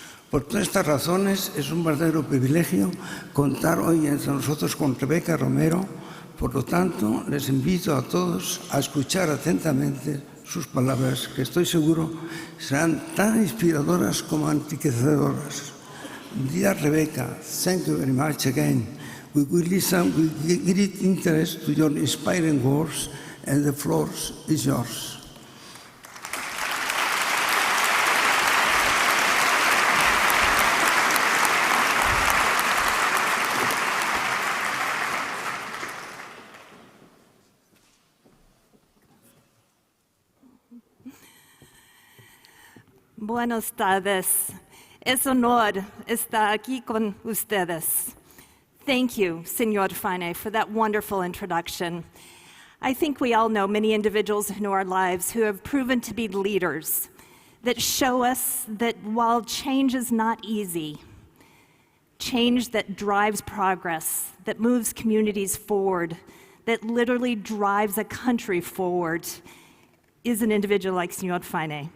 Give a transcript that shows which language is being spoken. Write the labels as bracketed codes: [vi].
[es] Por todas estas razones es un verdadero privilegio contar hoy entre nosotros con Rebeca Romero. Por lo tanto, les invito a todos a escuchar atentamente sus palabras, que estoy seguro serán tan inspiradoras como enriquecedoras. [en] Dear Rebecca, thank you very much again. We will listen with great interest to your inspiring words, and the floor is yours. [es] Buenas tardes. Es honor estar aquí con ustedes. [en] Thank you, Señor Fine, for that wonderful introduction. I think we all know many individuals in our lives who have proven to be leaders that show us that while change is not easy, change that drives progress, that moves communities forward, that literally drives a country forward, is an individual like Señor Fine.